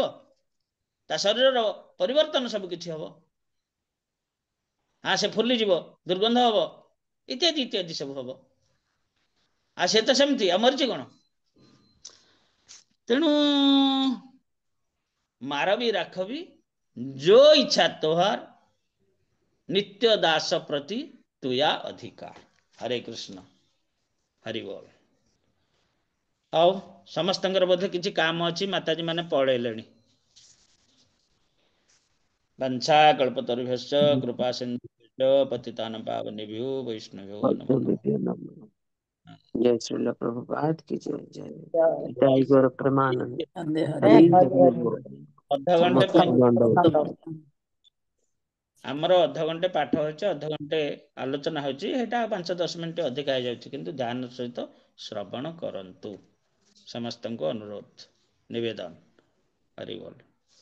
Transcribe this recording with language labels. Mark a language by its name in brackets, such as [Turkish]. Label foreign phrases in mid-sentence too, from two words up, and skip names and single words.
[Odia] ତା ଶରୀରର ପରିବର୍ତ୍ତନ ସବୁ କିଛି ହବ। ସେ ଫୁଲିଯିବ, ଦୁର୍ଗନ୍ଧ ହବ, ଇତ୍ୟାଦି ଇତ୍ୟାଦି ସବୁ ହବ। ସେ ତ ସେମିତି, ଆଉ ମରିଛି କଣ? ତେଣୁ [Bangla] মারবি রাখবি যো ইচ্ছা তোহার, নিত্য দাস প্রতি তুয়া অধিকার। [Hindi] हरे कृष्ण, हरि बोल। [Odia] ଆଉ ସମସ୍ତଙ୍କର ବୋଧେ କିଛି କାମ ଅଛି, ମାତାଜୀ ମାନେ ପଳେଇଲେଣି। [Sanskrit] वंशा कल्पतरुभ्यश्च कृपा सिन्धुभ्यो पतितानां पावनेभ्यो वैष्णवेभ्यो नमो नमः। [Hindi] जय श्रील प्रभुपाद की जय। जय निताई गौर प्रेमानंद। हरे हरे हरि हरे हरि बोल। [Odia] ଅଧଘଣ୍ଟେ [Hindi] समस्त दंडवत। [Odia] ଆମର ଅଧଘଣ୍ଟେ ପାଠ ହେଉଛି, ଅଧଘଣ୍ଟେ ଆଲୋଚନା ହେଉଛି। ଏଇଟା 5-10 ମିନିଟ୍ ଅଧିକା ହେଇଯାଉଛି, କିନ୍ତୁ ଧ୍ୟାନ ସହିତ ଶ୍ରବଣ କରନ୍ତୁ। ସମସ୍ତଙ୍କୁ ଅନୁରୋଧ, ନିବେଦନ। ହରି ବୋଲ।